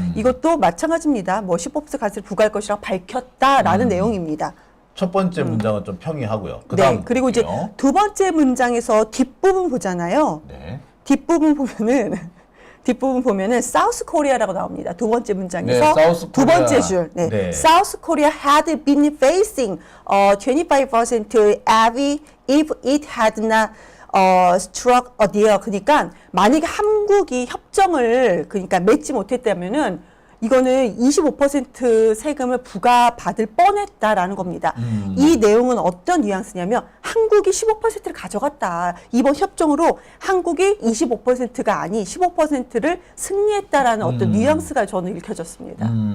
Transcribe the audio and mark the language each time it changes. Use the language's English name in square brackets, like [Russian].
[Korean] 이것도 마찬가지입니다. 뭐 15% 관세를 부과할 것이라고 밝혔다라는 내용입니다. 첫 번째 문장은 좀 평이하고요. 그다음 네. 그리고 이제 볼게요. 두 번째 문장에서 뒷부분 보잖아요. 네. 뒷부분 보면은 뒷부분 보면은 사우스 코리아라고 나옵니다. 두 번째 문장에서 네, 사우스 두 코리아. 번째 줄. 네. 네. [English] South Korea had been facing 25% heavy if it had not struck a deal. [Korean] 그러니까 만약에 한국이 협정을 그러니까 맺지 못했다면은 이거는 25% 세금을 부과받을 뻔했다라는 겁니다. 이 내용은 어떤 뉘앙스냐면 한국이 15%를 가져갔다. 이번 협정으로 한국이 25%가 아닌 15%를 승리했다라는 어떤 뉘앙스가 저는 읽혀졌습니다.